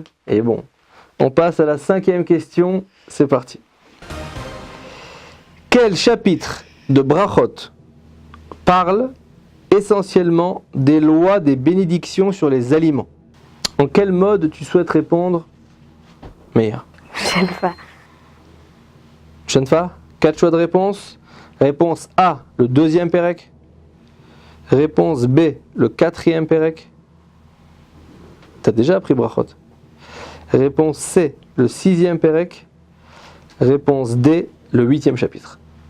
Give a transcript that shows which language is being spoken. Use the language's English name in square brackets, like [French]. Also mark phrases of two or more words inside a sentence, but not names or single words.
[French] Et bon, on passe à la 5e question, c'est parti. Quel chapitre de Brachot parle essentiellement des lois des bénédictions sur les aliments? En quel mode tu souhaites répondre, Meir? שלווה. Shenfa, 4 choix de réponse. Réponse A, le 2e Pérec. Réponse B, le 4e Pérec. T'as déjà appris Brachot. Réponse C, le 6e Pérec. Réponse D, le 8e chapitre.